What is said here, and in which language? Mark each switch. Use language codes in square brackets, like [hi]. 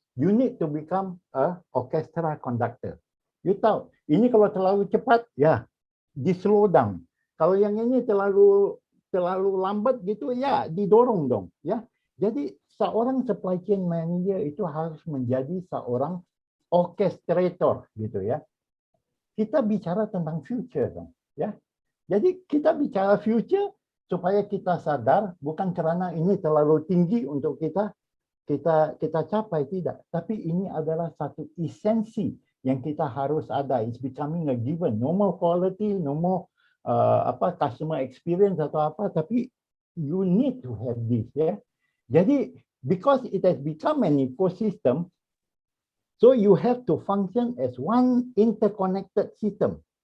[en] You need to become a orchestra conductor. [id] You tahu, ini kalau terlalu cepat, ya, di [en] slow down. [id] Kalau yang ini terlalu lambat gitu, ya, didorong dong, ya. Jadi seorang supply chain manager itu harus menjadi seorang orchestrator, gitu ya. Kita bicara tentang future dong, ya. Jadi kita bicara future supaya kita sadar bukan karena ini terlalu tinggi untuk kita capai, tidak, tapi ini adalah satu esensi yang kita harus ada. [en] It's becoming a given. No more quality, no more customer experience [id] atau apa, tapi [en] you need to have this, ya. [id] Jadi [en] because it has become an ecosystem, so you have to function as one interconnected system.